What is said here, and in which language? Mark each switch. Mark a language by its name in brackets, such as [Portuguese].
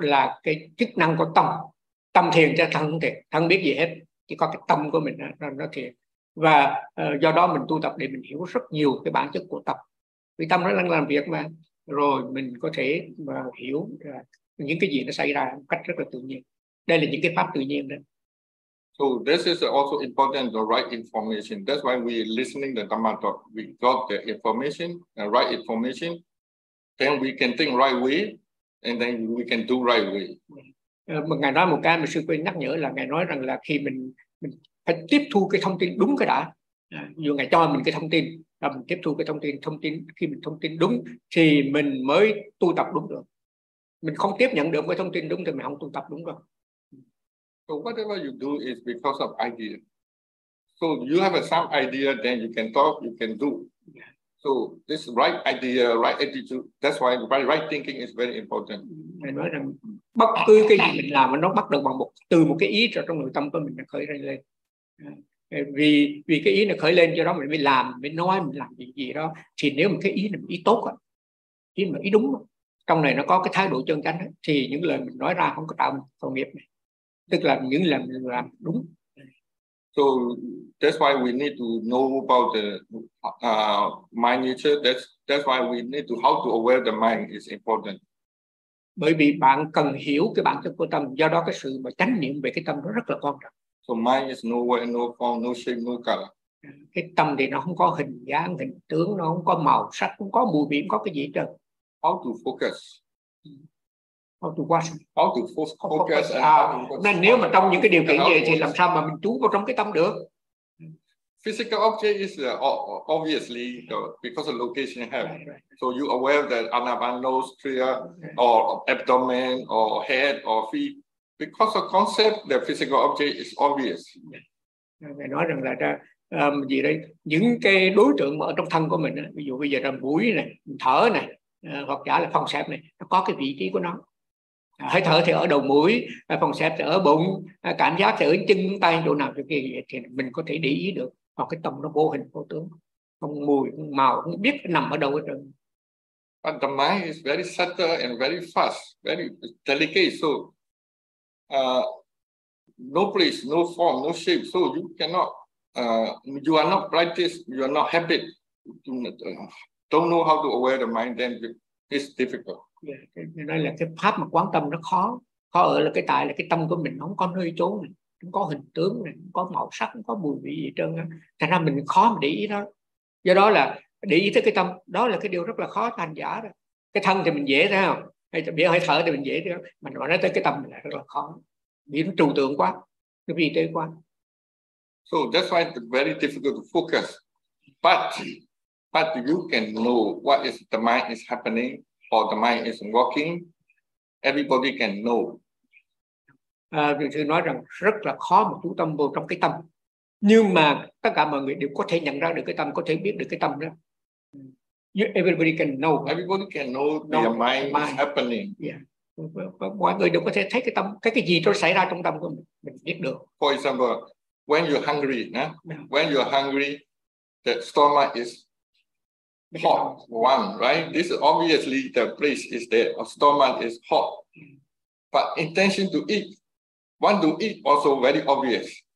[Vietnamese] Là cái chức năng của tâm. Tâm thiền cho thân thiền, thân biết gì hết. Chỉ có cái tâm của mình nó thiền. Và do đó mình tu tập để mình hiểu rất nhiều cái bản chất của tâm. Vì tâm nó đang làm việc mà, rồi mình có thể mà hiểu những cái gì nó xảy ra một cách rất là tự nhiên. Đây là những cái pháp tự nhiên đó. [English] So this is also important, the right information. That's why we listening the Dhamma talk. We got the information, the right information. Then we can think right way, and then we can do right way. [Vietnamese] Ngài nói một cái mà sư quên nhắc nhở là ngài nói rằng là khi mình phải tiếp thu cái thông tin đúng cái đã, Dù Ngài cho mình cái thông tin, và mình tiếp thu cái thông tin khi mình thông tin đúng thì mình mới tu tập đúng được. Mình không tiếp nhận được cái thông tin đúng thì mình không tu tập đúng được. [English] So whatever you do is because of idea. So you have a sound idea, then you can talk, you can do. So this right idea, right attitude, that's why right thinking is very important. [Vietnamese] Nói rằng bất cứ cái gì mình làm nó bắt được bằng một từ một cái ý trong nội tâm của mình nó khởi lên. Vì vì cái ý nó khởi lên cho đó mình mới làm, mới nói, mình làm những gì đó. Thì nếu mà cái ý là ý tốt, ý mà ý đúng, trong này nó có cái thái độ chân chánh thì những lời mình nói ra không có tạo tội nghiệp này. Tức là những lời mình làm đúng. [English] So that's why we need to know about the mind nature. That's why we need to how to aware the mind is important. [Vietnamese] Bởi vì bạn cần hiểu cái bản chất của tâm, do đó cái sự mà chánh niệm về cái tâm nó rất là quan trọng. [English] So mind is no way, no form, no shape, no color. [Vietnamese] Cái tâm thì nó không có hình dáng, hình tướng, nó không có màu sắc, không có mùi vị, không có cái gì hết. [English] How to focus? How to watch? How to focus? [Vietnamese] Nên nếu mà trong những cái điều kiện vậy thì làm sao mà mình chú vào trong cái tâm được? [English] Physical object is obviously because of location you have. So you aware that anapan nose, tria, or abdomen, or head, or feet. Because the concept, the physical object is obvious. [Vietnamese] Ngài nói rằng là gì đây? Những cái đối tượng ở trong thân của mình, ví dụ bây giờ là mũi này, thở này, hoặc giả là phòng xẹp này, nó có cái vị trí của nó. Hơi thở thì ở đầu mũi, phòng xẹp thì ở bụng, cảm giác thì ở chân tay chỗ nào chỗ kia thì mình có thể để ý được. Hoặc cái tâm nó vô hình vô tướng, không mùi, không màu, không biết nằm ở đâu hết trơn. [English] But the mind is very subtle and very fast, very delicate. So no place, no form, no shape. So you cannot, you are not practiced, you are not habit. Don't know how to aware the mind, then it's difficult. [Vietnamese] Yeah, nói là cái pháp mà quán tâm nó khó. Khó ở là cái tại là cái tâm của mình không có nơi chốn này, không có hình tướng này, không có màu sắc, không có mùi vị gì trơn. Thành ra mình khó mà để ý đó. Do đó là để ý tới cái tâm, đó là cái điều rất là khó thành giả đó. Cái thân thì mình dễ thấy không? Hay là biết hơi thở thì mình dễ thôi. Mình nói tới cái tâm là rất là khó. Vì nó trừu tượng quá, nó vì tế quá. [English] So that's why it's very difficult to focus. But you can know what is the mind is happening or the mind is working. Everybody can know. [Vietnamese] Vì sư nói rằng rất là khó mà chú tâm vô trong cái tâm. Nhưng mà tất cả mọi người đều có thể nhận ra được cái tâm, có thể biết được cái tâm đó. [English] Everybody can know their mind is happening. Yeah. [Vietnamese] Mọi người đều có thể thấy cái tâm, cái gì nó xảy ra trong tâm của mình biết được. [English] For example, when you're hungry, yeah. When you're hungry, the stomach is hot, one, right? This is obviously the place is there. A stomach is hot. But intention to eat, want to eat also very obvious.